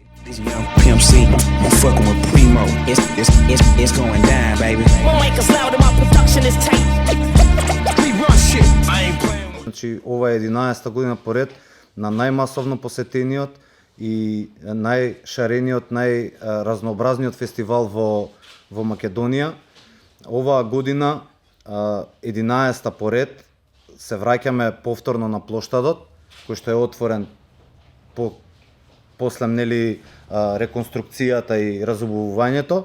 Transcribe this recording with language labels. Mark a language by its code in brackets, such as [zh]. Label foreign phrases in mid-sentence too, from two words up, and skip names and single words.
[en] Young Pimp C, I'm fucking with Primo. It's going down, baby. My mic is loud and my production is tight. We run shit. I ain't playing. [mk] Значи, ова е 11-та година поред на најмасовно посетениот и најшарениот, најразнообразниот фестивал во Македонија. Оваа година, 11-та поред, се враќаме повторно на плоштадот, кој што е отворен после реконструкцијата и разубавувањето.